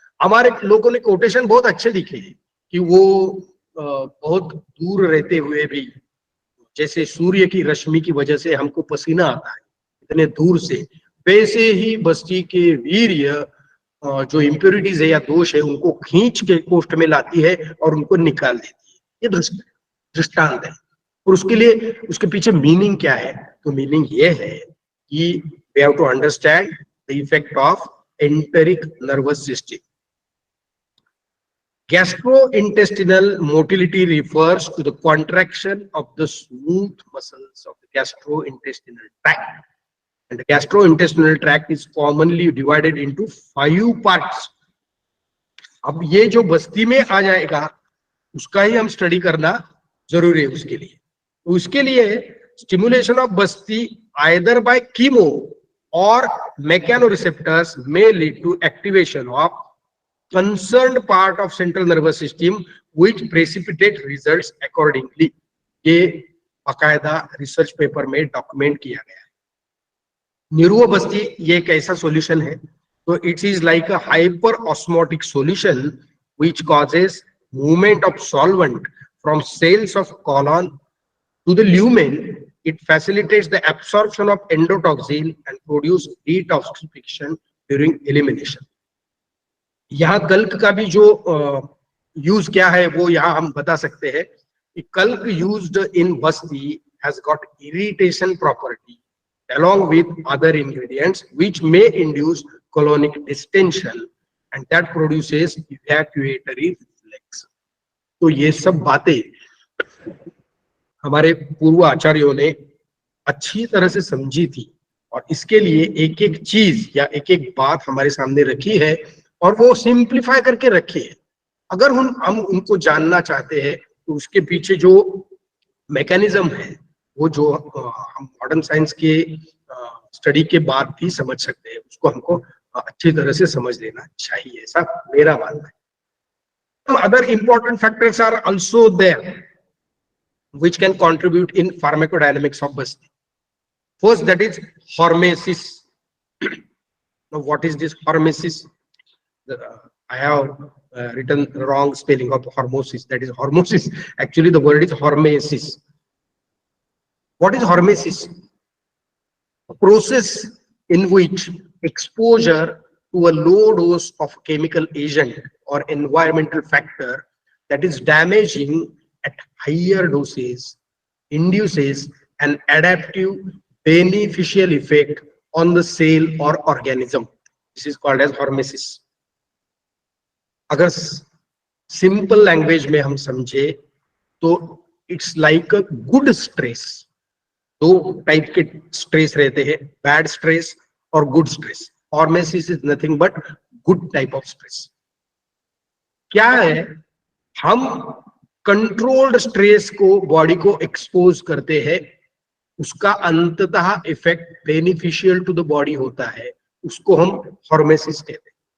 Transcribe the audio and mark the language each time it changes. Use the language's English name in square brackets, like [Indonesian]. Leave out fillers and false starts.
[Hindi] हमारे लोगों ने कोटेशन बहुत अच्छे लिखे हैं कि वो बहुत दूर रहते हुए भी, जैसे सूर्य की रश्मि की वजह से हमको पसीना आता है इतने दूर से, वैसे ही बस्ती के वीर्य जो इम्प्योरिटीज है या दोष है उनको खींच के कोष्ठ में लाती है और उनको निकाल देती है। ये दृष्टांत है। और उसके लिए उसके पीछे मीनिंग क्या है? तो मीनिंग ये है कि [English] We have to understand the effect of enteric nervous system. Gastrointestinal motility refers to the contraction of the smooth muscles of the gastrointestinal tract. And the gastrointestinal tract is commonly divided into 5 parts. [Hindi] अब ये जो बस्ती में आ जाएगा उसका ही हम study करना जरूरी है उसके लिए। तो उसके लिए [English] Stimulation of बस्ती either by chemo or mechanoreceptors may lead to activation of concerned part of central nervous system which precipitate results accordingly. [Hindi] ये बाकायदा रिसर्च पेपर में डॉक्यूमेंट किया गया है। निरुआ बस्ती ये एक ऐसा सॉल्यूशन है, [English] तो it is like a hyperosmotic solution which causes movement of solvent from cells of colon to the lumen. It facilitates the absorption of endotoxin and produce detoxification during elimination. [Hindi] यहाँ कल्क का भी जो use क्या है वो यहाँ हम बता सकते हैं कि [English] कल्क used in Basti has got irritation property along with other ingredients which may induce colonic distension and that produces evacuatory reflex. [Hindi] तो ये सब बातें हमारे पूर्व आचार्यों ने अच्छी तरह से समझी थी और इसके लिए एक एक चीज या एक एक बात हमारे सामने रखी है और वो सिंप्लीफाई करके रखे हैं। अगर हम उनको जानना चाहते हैं तो उसके पीछे जो मैकेनिज्म है वो जो हम मॉडर्न साइंस के स्टडी के बाद भी समझ सकते हैं, उसको हमको अच्छी तरह से समझ लेना चाहिए, ऐसा मेरा मानना है। [English] Other important factors are also there which can contribute in pharmacodynamics of basti. First, that is hormesis. Now, what is this hormesis? I have written the wrong spelling of hormesis. That is hormesis. Actually, the word is hormesis. What is hormesis? A process in which exposure to a low dose of chemical agent or environmental factor that is damaging at higher doses induces an adaptive beneficial effect on the cell or organism. This is called as hormesis. [Hindi] अगर simple language में हम समझे तो [English] It's like a good stress. [Hindi] दो type के stress रहते हैं, bad stress और good stress. [English] Hormesis is nothing but good type of stress. [Hindi] क्या है, हम कंट्रोल्ड स्ट्रेस को बॉडी को एक्सपोज करते हैं, उसका अंततः effect [English] beneficial to the body [Hindi] होता है, उसको हम हॉर्मेसिस कहते हैं।